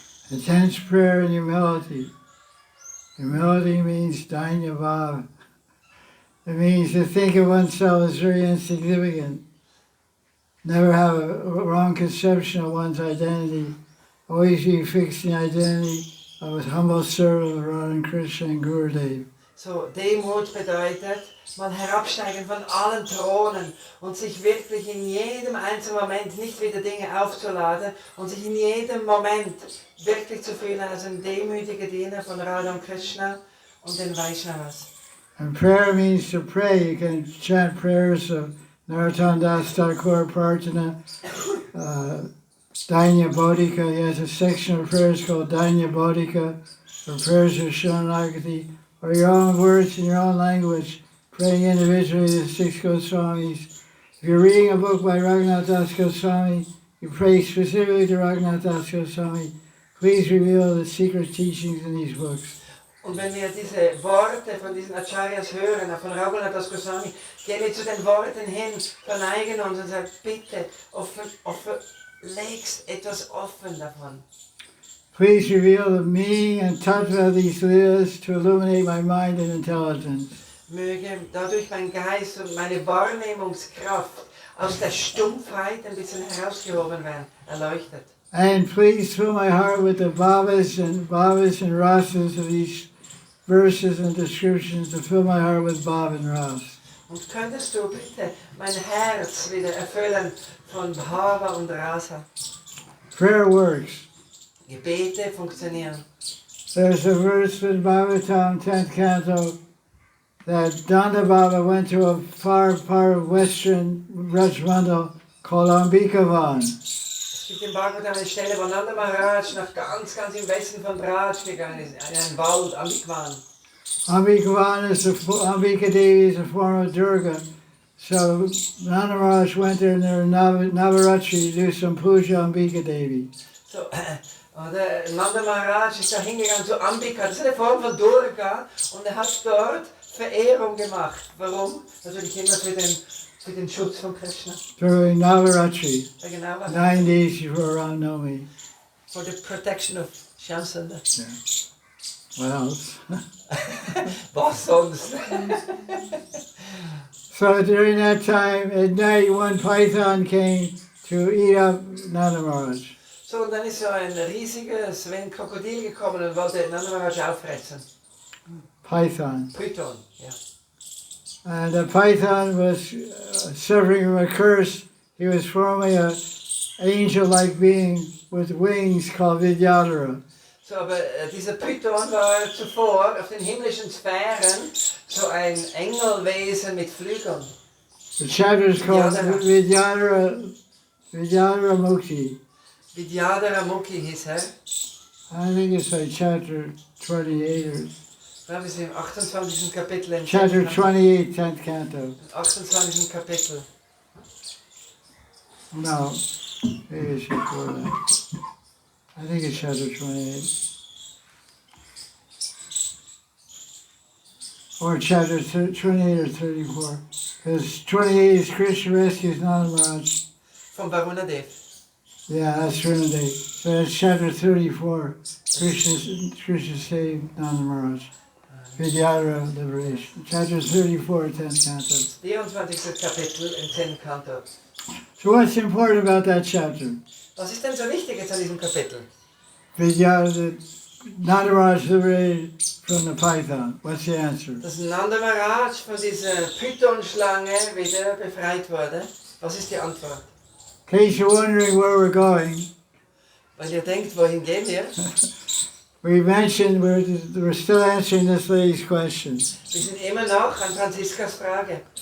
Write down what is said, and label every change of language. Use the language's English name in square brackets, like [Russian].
[English] Intense prayer and humility. Humility means dainyabhava. It means to think of oneself as very insignificant. Never have a wrong conception of one's identity. Always be fixed in the identity of a humble servant of Radha Krishna and Gurudev. [German] So, Demut bedeutet, mal herabsteigen von allen Thronen und sich wirklich in jedem einzelnen Moment nicht wieder Dinge aufzuladen und sich in jedem Moment wirklich zu fühlen als ein demütiger Diener von Radha und Krishna und den Vaishnavas. [English] And prayer means to pray. You can chant prayers of Narottam Das Thakur Prarthana, Dainya Bodhika. He has a section of prayers called Dainya Bodhika, or prayers of Sharanagati, or your own words in your own language, praying individually to the 6 Goswamis. If you're reading a book by Raghunath Das Goswami, you pray specifically to Raghunath Das Goswami. Please reveal the secret teachings in these books. [German] Und wenn wir diese Worte von diesen Acharyas hören, von Raghunath Das Goswami, gehen wir zu den Worten hin, verneigen uns und sagen, bitte, legst etwas offen davon. [English] Please reveal the meaning and tattva of these leelas to illuminate my mind and intelligence. [German] Möge dadurch mein Geist und meine Wahrnehmungskraft aus der Stumpfheit ein bisschen herausgehoben werden, erleuchtet. [English] And please fill my heart with the bhavas and rasas of these verses and descriptions, to fill my heart with bhava and ras. [German] Und könntest du bitte mein Herz wieder erfüllen von Bhava und Rasa? [English] Prayer works. [German] Gebete funktionieren. [English] There's a verse in Bhagavatam, 10th canto, that Danda Baba went to a far part of western Rajmandal called Ambikavan. [German] Es gibt im Bhagavatam eine Stelle, wo Nanda Maharaj nach ganz im Westen von Braj gegangen ist, in einen Wald, Ambikavan. [English] Ambikavan is Ambika Devi is a form of Durga. So Nanda Maharaj went there in their Navaratri to do some puja Ambika Devi. [German] So, Nanda Maharaj ist da hingegangen zu Ambika, das ist eine Form von Durga, und er hat dort Verehrung gemacht. Warum? Natürlich immer für den Schutz von Krishna. [English] During Navaratri, [German] Genau, [English] 9 days before Ram Navami. for the protection of Shamsunda. Yeah. What else? [German] Was sonst? [English] So during that time, at night, one python came to eat up Nanda Maharaj. [German] So, und dann ist so ein riesiges Krokodil gekommen und wollte Nanda Maharaj auffressen. [English] Python. [German] Python, ja. [English] And the python was suffering from a curse. He was formerly an angel-like being with wings called Vidyadhara. [German] So, aber dieser Python war zuvor auf den himmlischen Sphären so ein Engelwesen mit Flügeln. [English] The chapter is called Vidyadhara Mukti. [German] Vidyadhara Mukhi hieß er. [English] I think it's like chapter 28 or... [German] Ich glaube, es ist im 28. Kapitel. Im [English] Chapter 28, 10th canto. [German] Im 28. Kapitel. [English] No, maybe it's before that. I think it's chapter 28. Or chapter 28 or 34. Because 28 is Krishna rescues Nanda Maharaj. [German] Von Varunadev. [English] Yeah, that's Varunadev. So that's chapter 34. Krishna saved Nanda Maharaj. Vidyadhara liberation. Chapter 34, 10th canto. [German] 24. Kapitel im 10. Kanto. [English] So what's important about that chapter? [German] Was ist denn so wichtig jetzt an diesem Kapitel? [English] Vidyadhara, Nanda Maharaj liberated from the python. What's the answer? [German] Dass Nanda Maharaj von dieser Python-Schlange wieder befreit wurde. Was ist die Antwort? [English] In case you're wondering where we're going, [German] Weil ihr denkt, wohin gehen wir? [English] we mentioned we're still answering this lady's question. [German] Wir sind immer noch an Franziskas Frage.